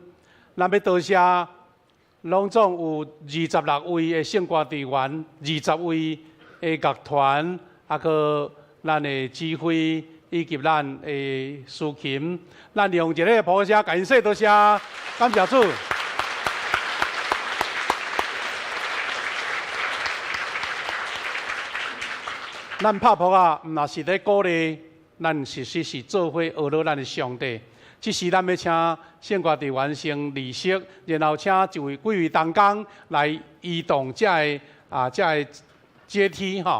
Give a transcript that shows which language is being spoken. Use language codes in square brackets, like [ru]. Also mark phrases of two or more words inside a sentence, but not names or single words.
[nan] 咱要多谢，拢总有26位的圣歌队员，20位的乐团，个咱的指挥以及咱的司琴，咱用一个普声感谢多谢，感谢主。咱拍扑啊，毋若是咧鼓励，咱实是做伙学乐咱的上帝。即时咱要请圣歌队员先离席，然后请几位同工来移动这个阶梯吼。